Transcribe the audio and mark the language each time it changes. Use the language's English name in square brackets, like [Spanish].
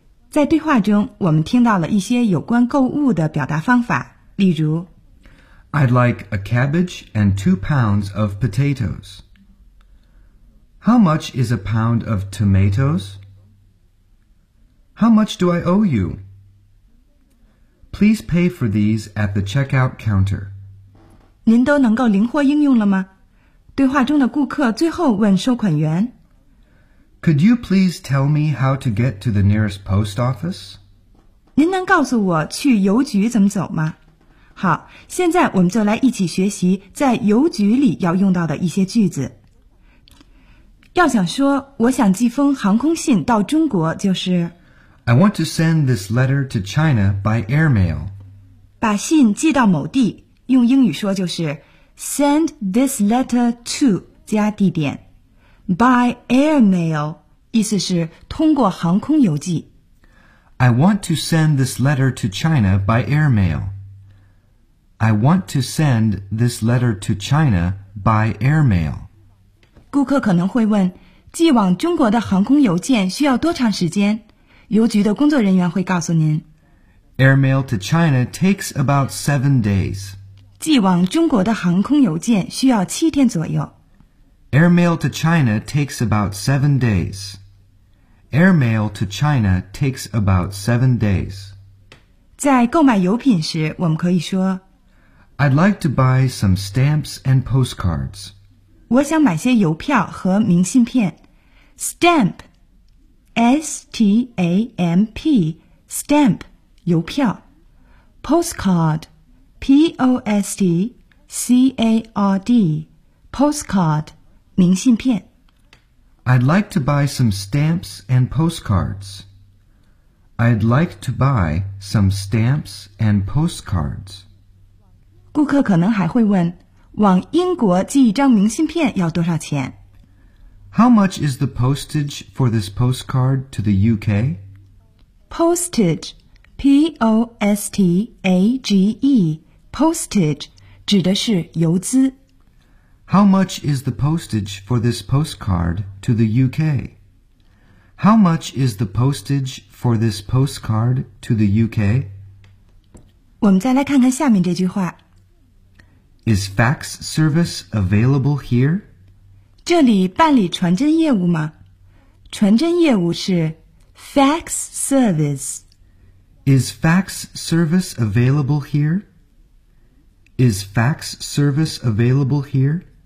[Chinese] 在对话中，我们听到了一些有关购物的表达方法，例如 [English] I'd like a cabbage and 2 pounds of potatoes. How much is a pound of tomatoes? How much do I owe you? Please pay for these at the checkout counter. [Chinese] 您都能够灵活应用了吗？对话中的顾客最后问收款员 [English] Could you please tell me how to get to the nearest post office? [Chinese] 您能告诉我去邮局怎么走吗？好，现在我们就来一起学习在邮局里要用到的一些句子。要想说我想寄封航空信到中国就是 [English] I want to send this letter to China by airmail. [Chinese] 把信寄到某地，用英语说就是 [English] send this letter to [Chinese] 加地点。 [English] By airmail, [Chinese] 意思是通过航空邮寄。 [English] I want to send this letter to China by airmail. I want to send this letter to China by airmail. [Chinese] 顾客可能会问，寄往中国的航空邮件需要多长时间？邮局的工作人员会告诉您。 [English] Airmail to China takes about 7 days. [Chinese] 寄往中国的航空邮件需要7天左右。 [English] Airmail to China takes about 7 days. Airmail to China takes about 7 days. [Chinese] 在购买邮品时，我们可以说 [English] I'd like to buy some stamps and postcards. [Chinese] 我想买些邮票和明信片。 [English] Stamp, S-T-A-M-P, stamp, [Chinese] 邮票。 [English] Postcard, P-O-S-T-C-A-R-D, postcard. [Chinese] 明信片。 [English] I'd like to buy some stamps and postcards. I'd like to buy some stamps and postcards. [Chinese] 顾客可能还会问，往英国寄一张明信片要多少钱？ [English] How much is the postage for this postcard to the UK? Postage, P-O-S-T-A-G-E, postage, [Chinese] 指的是邮资。 [English] How much is the postage for this postcard to the UK? How much is the postage for this postcard to the UK? [Chinese] 我们再来看看下面这句话。 [English] Is fax service available here? [Chinese] 这里办理传真业务吗？传真业务是 [English] fax service. Is fax service available here? Is fax service available here?